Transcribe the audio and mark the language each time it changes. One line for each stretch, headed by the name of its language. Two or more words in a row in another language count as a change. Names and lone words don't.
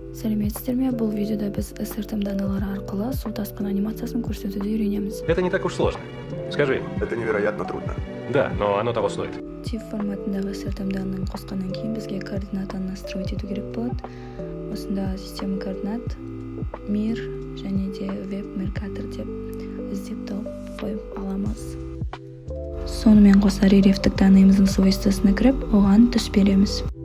Kazakh: Сәлеметсіздер ме? Бұл видеода біз SRT даналары арқылы су тасқын анимациясын көрсетуді үйренеміз.
Russian: Это не так уж сложно. Скажи. Это невероятно трудно. Да, но оно того стоит.
Kazakh: TIFF форматындағы SRT данын қосқаннан кейін бізге координатаны настроить ету керек болады. Осында
Russian: система координат,
Kazakh: мир және де веб меркатор деп іздеп тауып қойып аламыз. Сонымен қоса рельефтік данныйымыздың свойствосына кіріп, оған түс береміз.